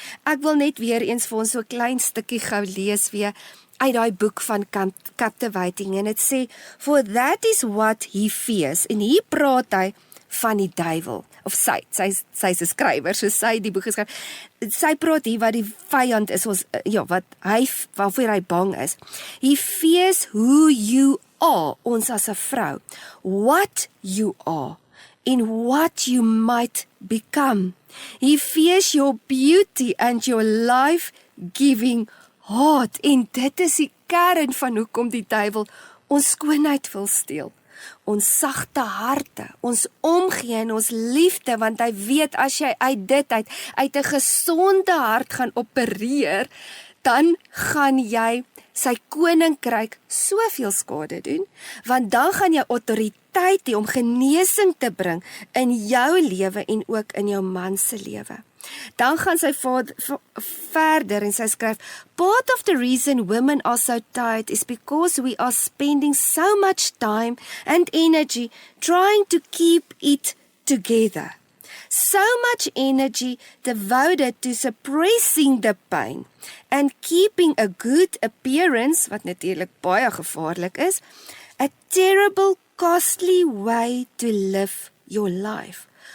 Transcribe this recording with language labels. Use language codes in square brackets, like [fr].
[af] Ek wil net weer eens vir ons so 'n klein stukkie gou lees weer uit daai boek van Captivating, en dit sê, [en] for that is what he fears, [af] en hier praat hy van die duiwel, of sy is 'n skrywer, so sy die boek geskryf, sy praat hier wat die vyand is, waarvoor hy bang is. [en] He fears who you are, [af] ons as 'n vrou, [en] what you are, in what you might become. He fears your beauty and your life-giving heart, [af] en dit is die kern van hoekom die duiwel ons skoonheid wil steel. Ons sagte harte, ons omgee en ons liefde, want hy weet as jy uit 'n gesonde hart gaan opereer, dan gaan jy sy koninkryk soveel skade doen, want dan gaan jy autoriteit hê om genesing te bring in jou lewe en ook in jou man se lewe. Dan gaan sy verder en sy skryf, [en] part of the reason women are so tired is because we are spending so much time and energy trying to keep it together. So much energy devoted to suppressing the pain and keeping a good appearance, [af] wat natuurlik baie gevaarlik is, [en] a terrible, costly way to live your life.